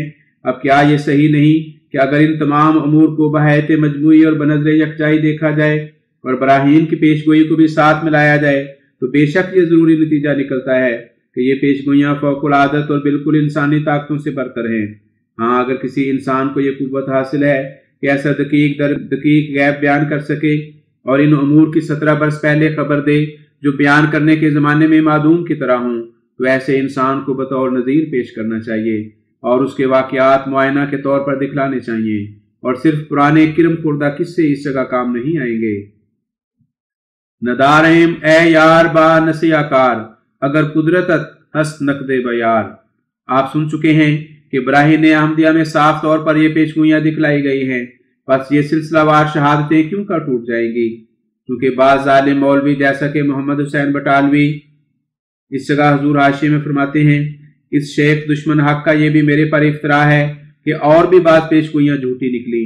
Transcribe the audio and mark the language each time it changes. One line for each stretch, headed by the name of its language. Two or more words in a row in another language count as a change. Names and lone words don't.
Urdu: اب کیا یہ صحیح نہیں کہ اگر ان تمام امور کو بحیث مجموعی اور بنظر یکجائی دیکھا جائے اور براہین کی پیش گوئی کو بھی ساتھ ملایا جائے تو بے شک یہ ضروری نتیجہ نکلتا ہے کہ یہ پیش گوئیاں فوق العادت اور بالکل انسانی طاقتوں سے برتر ہیں۔ ہاں، اگر کسی انسان کو یہ قوت حاصل ہے کہ ایسا دقیق در دقیق غیب بیان کر سکے اور ان امور کی 17 برس پہلے خبر دے جو بیان کرنے کے زمانے میں معدوم کی طرح ہوں، تو ایسے انسان کو بطور نذیر پیش کرنا چاہیے اور اس کے واقعات معائنہ کے طور پر دکھلانے چاہیے، اور صرف پرانے کرم خوردہ قصے اس جگہ کام نہیں آئیں گے۔
Persian: ندارہم اے یار با نسیہ کار اگر قدرتت ہست نقد بیار۔
Urdu: آپ سن چکے ہیں کہ براہین احمدیہ میں صاف طور پر یہ پیشگوئیاں دکھلائی گئی ہیں، بس یہ سلسلہ وار شہادتیں کیوں کا ٹوٹ جائیں گی؟ کیونکہ بعض ظالم مولوی جیسا کہ محمد حسین بٹالوی اس جگہ حضور حاشیے میں فرماتے ہیں، اس شیخ دشمن حق کا یہ بھی میرے پر افطرا ہے کہ اور بھی بعض پیشگوئیاں جھوٹی نکلی۔